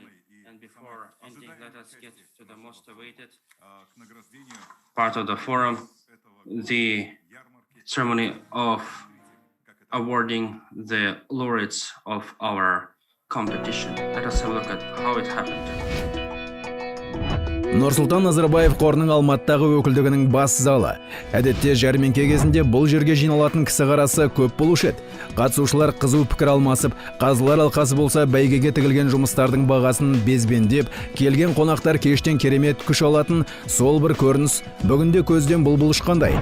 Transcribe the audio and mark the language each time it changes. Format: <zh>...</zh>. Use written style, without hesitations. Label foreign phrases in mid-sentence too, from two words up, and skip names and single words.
<en>And before ending, let us get to the most awaited part of the forum, the ceremony of awarding the laureates of our competition. Let us have a look at how it happened.</en> <kk>Нұрсұлтан Назарбаев қорының Алматыдағы өкілдігінің бас залы. Әдетте жәрмеңке кезінде бұл жерге жиналатын кісі қарасы көп болушы еді. Қатысушылар қызу пікір алмасып, қазылар алқасы болса бәйгеге тігілген жұмыстардың бағасын безбендеп, келген қонақтар кештен керемет күш алатын сол бір көрініс бүгінде көзден бұлбұл ұшқандай.</kk>